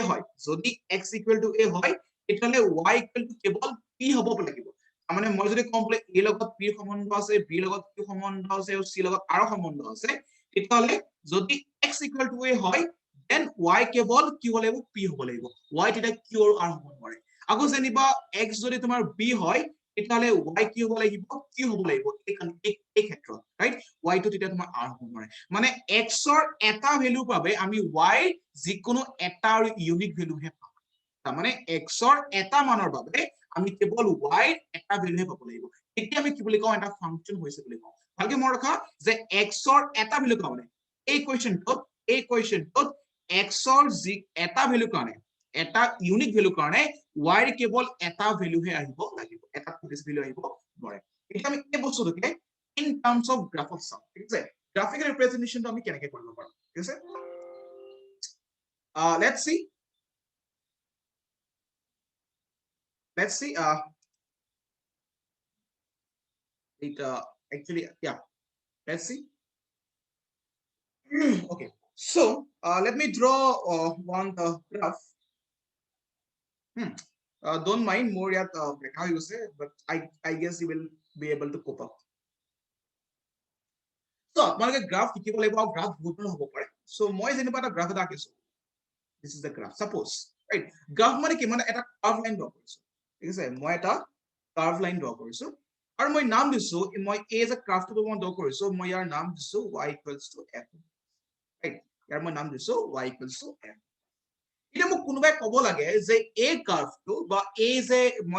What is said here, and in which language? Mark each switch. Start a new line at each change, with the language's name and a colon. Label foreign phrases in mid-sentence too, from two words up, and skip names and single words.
Assamese: হয় যদি x = a হয় তেতিয়াহলে y কেৱল p হ'ব লাগিব তাৰ মানে মই যদি কম বোলে a লগত p সম্বন্ধ আছে b লগত q সম্বন্ধ আছে আৰু c লগত r সম্বন্ধ আছে তেতিয়াহলে যদি x = a হয় then y কেৱল কি হ'ব লাগিব p হ'ব লাগিব y তেতিয়া q আৰু r হ'ব নোৱাৰে আকৌ যেনিবা x যদি তোমাৰ b হয় তেতিয়াহলে y কি হ'ব লাগিব q হ'ব লাগিব এই ক্ষেত্ৰত ৰাইট y টো তেতিয়া তোমাৰ r হ'ব নোৱাৰে মানে x ৰ এটা ভ্যালু পাবে আমি y যিকোনো এটা আৰু
English: unique value
Assamese: হে পাম তাৰ মানে x ৰ এটা মানৰ বাবে আমি কেৱল y এটা ভ্যালু হে পাব লাগিব এতিয়া আমি কি বুলি কওঁ এটা ফাংচন হৈছে বুলি কওঁ ভালকে মনত ৰাখা যে x ৰ এটা ভ্যালু কাৰণে এই কোৱেশ্চনটোত x ৰ যি এটা ভ্যালু কাৰণে এটা
English: unique value
Assamese: কাৰণে y ৰ কেৱল এটা ভ্যালু হে আহিব লাগিব এটা
English: fix value
Assamese: আহিব নোৱাৰে এতিয়া আমি এই বস্তুটোকে
English: in terms of graph
Assamese: চাম ঠিক আছে
English: graphical representation
Assamese: আমি কেনেকৈ কৰিব পাৰো ঠিক আছে
English: let's see it actually yeah let's see okay so let me draw one graph don't mind more yet how you say but I guess you will be able to cope up so
Assamese: আপোনালোকে গ্ৰাফ শিকিব লাগিব আৰু গ্ৰাফ বহুত ধৰণৰ হ'ব পাৰে so মই যেনিবা এটা গ্ৰাফ এটা আঁকিছো
English: this is the graph suppose right graph
Assamese: মানে কি মানে এটা
English: curve line draw
Assamese: কৰিছো ঠিক আছে মই এটা
English: curve line
Assamese: ড্ৰ কৰিছো আৰু মই নাম দিছো মই এই যে গ্ৰাফটো মই ড্ৰ কৰিছো মই ইয়াৰ নাম দিছো y = f right ইয়াৰ মই নাম দিছো y = f এতিয়া মোক কোনোবাই ক'ব লাগে যে এই গ্ৰাফটো বা এই যে মই